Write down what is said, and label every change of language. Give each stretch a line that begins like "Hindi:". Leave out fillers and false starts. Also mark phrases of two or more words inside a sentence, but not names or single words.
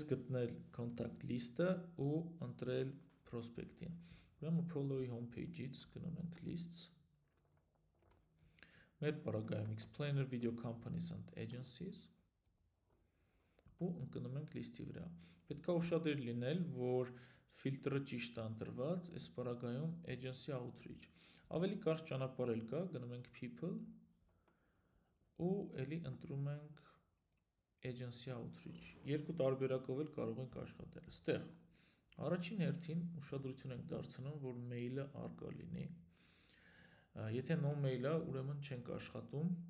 Armenian: գտնել
English: contact list-
Armenian: ը ու ընտրել prospect-ին։ Ուրեմն Prolo-ի homepage-ից գնում ենք lists։ Մեր պարագայում
English: explainer video companies and
Armenian: agencies ու ընկնում ենք list-ի վրա։ Պետք է ուշադիր լինել, որ ֆիլտրը ճիշտ է ընտրված, այս պարագայում
English: agency outreach։
Armenian: Ավելի կարճ ճանապարհ էլ կա, գնում ենք people ու էլի ընտրում ենք
English: agency outreach։
Armenian: Երկու տարբերակով էլ կարող ենք աշխատել։ Ստեղ առաջին հերթին ուշադրություն ենք դարձնում, որ mail-ը արկա լինի։ Եթե
English: no mail-
Armenian: ը, ուրեմն չենք աշխատում։